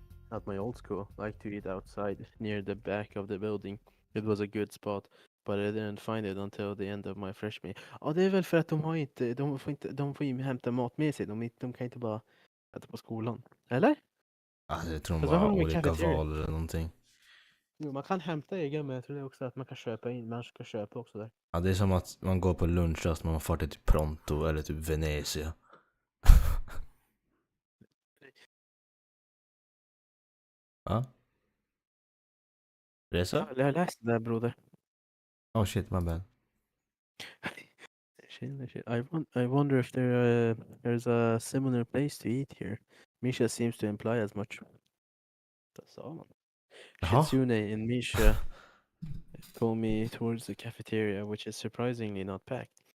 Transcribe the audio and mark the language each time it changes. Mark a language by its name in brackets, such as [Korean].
[English] At my old school, I like to eat outside, near the back of the building. It was a good spot, but I didn't find it until the end of my freshman year. [Swedish] Ja, det är väl för att de får ju hämta mat med sig. De kan inte bara äta på skolan. Eller? Alltså, jag tror de Fast vad bara har de med olika cafeteria? val eller någonting. Jo, man kan hämta egen, men jag tror det också att man kan köpa in. Man ska köpa också där. Ja, det är som att man går på lunchrast, man får till typ Pronto eller typ Venezia. Ja? Reza? Jag har läst det där, broder. [English] Oh shit, my bad. Shit. I wonder if there's a similar place to eat here. Misha seems to imply as much. That's all. [Swedish] Jaha. [English] Shitsune and Misha pull me towards the cafeteria, which is surprisingly not packed.